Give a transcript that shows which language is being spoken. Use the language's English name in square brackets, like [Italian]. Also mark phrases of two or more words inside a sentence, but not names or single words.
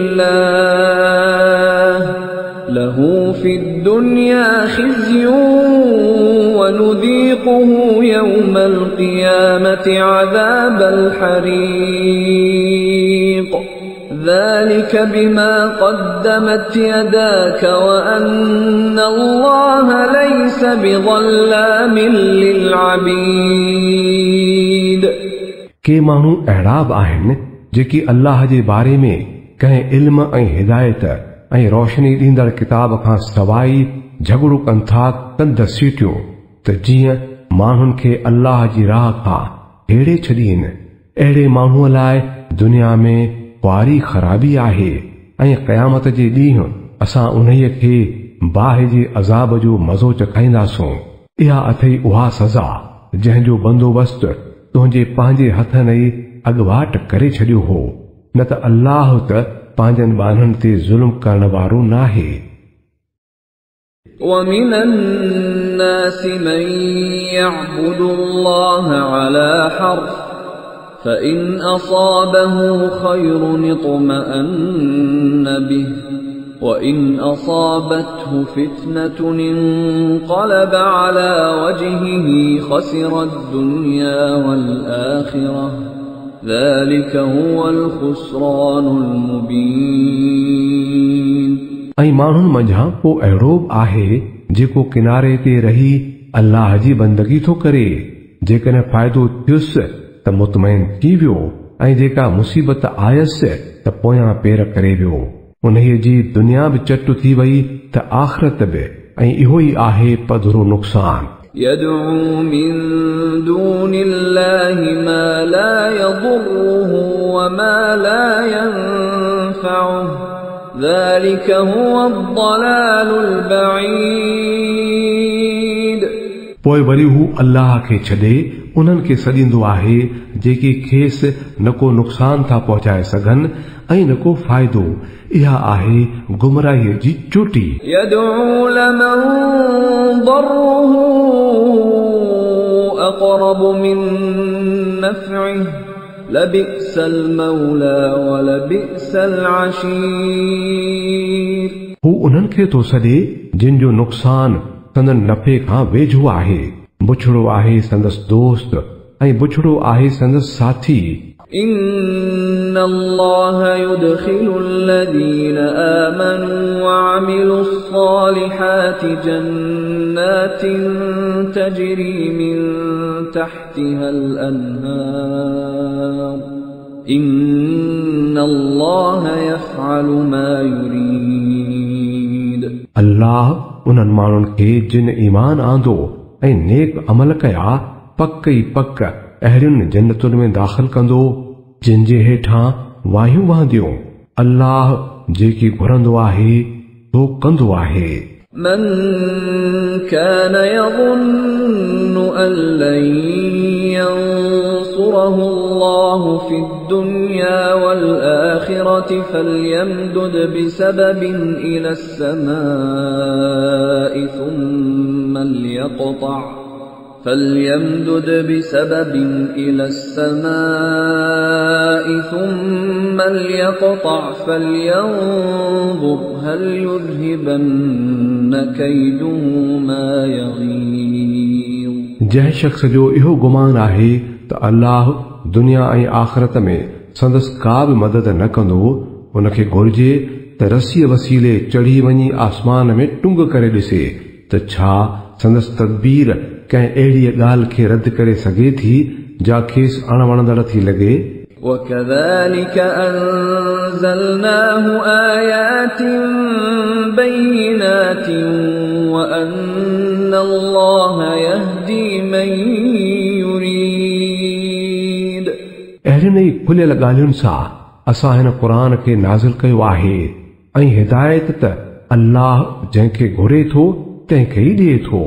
[Arabic] الله له في الدنيا خزي ونذيقه يوم القيامة عذاب الحريق ذلك بما قدمت يداك وأن الله ليس بظلام للعبيد [Sindhi] के माण्हू अहिड़ा बि आहिनि जेकी अल्लाह जे बारे में कंहिं इल्म ऐं हिदायत ऐं रोशनी ॾींदड़ किताब खां सवाइ झगड़ो कनि था कंद सीटियूं त जीअं माण्हुनि खे अल्लाह जी राह खां हेड़े छॾीनि अहिड़े माण्हूअ लाइ दुनिया में वारी ख़राबी आहे ऐं क़यामत जे ॾींहुं असां उन्हीअ खे बाहि जे अज़ाब जो मज़ो चखाईंदासूं इहा अथई उहा सज़ा जंहिंजो बंदोबस्त तुंहिंजे पंहिंजे हथनि ई अॻुवाट करे छॾियो हो न त अल्लाह त पंहिंजनि ॿारनि ते ज़ुल्म करण वारो नाहे [Arabic] ومن الناس من يعبد الله على حرف فإن أصابه خير اطمأن به وإن أصابته فتنة انقلب على وجهه خسر الدنيا والآخرة ذلك هو الخسران المبين [Sindhi] ऐं माण्हुनि मंझां को अहिड़ो बि आहे जेको किनारे ते रही अल्लाह जी बंदगी थो करे जेकॾहिं फ़ाइदो थियुसि त मुतमइन थी वियो ऐं जेका मुसीबत आयसि त पोयां पेर करे वियो उन्हीअ जी दुनिया बि चट थी वई त आख़िरत बि ऐं इहो ई आहे पधरो नुक़सान [Arabic] يدعو من دون الله ما لا يضره وما لا ينفعه ذلك هو الضلال البعيد [Sindhi] पोइ वरी हू अल्लाह खे छॾे उन्हनि खे सॾींदो आहे जेके खेसि न को नुक़सान था पहुचाए सघनि ऐं न को फ़ाइदो इहा आहे गुमराहीअ जी चोटी [Arabic] يدعو لمن ضره أقرب من نفعه لبئس المولى ولبئس العشير [Sindhi] हू उन्हनि खे थो सॾे जिन जो नुक़सान संदन नफ़े खां वेझो आहे बुछड़ो आहे संदसि दोस्त ऐं बुछड़ो आहे संदसि साथी [Arabic] إن الله يدخل الذين آمنوا وعملوا الصالحات جنات تجري من تحتها الأنهار إن الله يفعل ما يريد [Sindhi] अल्लाह उन्हनि माण्हुनि खे जिन ईमान आंदो ऐं नेक अमल कया पक ई पक अहिड़ियुनि जन्नतुनि में दाख़िल कंदो जिन जे हेठां वाहियूं वहंदियूं। अल्लाह जेकी घुरंदो आहे तो कंदो आहे। [Arabic] من كان يظن أن لن ينصره الله في الدنيا والآخرة فليمدد بسبب إلى السماء ثم ليقطع فلينظر هل يذهبن كيده ما يغيظ। [Sindhi] जंहिं शख्स जो इहो गुमान आहे त अल्लाह दुनिया ऐं आख़िरत में संदसि का बि मदद न कंदो, उनखे घुर्जे त रसीअ वसीले चढ़ी वञी आसमान में टुंग करे ॾिसे त छा संदसि तदबीर कंहिं अहिड़ी ॻाल्हि खे रद्द करे सघे थी जा खेसि अणवणंदड़ थी लॻे। [Arabic] وكذلك أنزلناه آيات بينات وأن الله يهدي من يريد। [Sindhi] अहिड़ियुनि ई खुलियल ॻाल्हियुनि सां असां हिन क़ुरान खे नाज़िल कयो आहे ऐं हिदायत त अल्लाह जंहिंखे घुरे थो तंहिंखे ई ॾिए थो।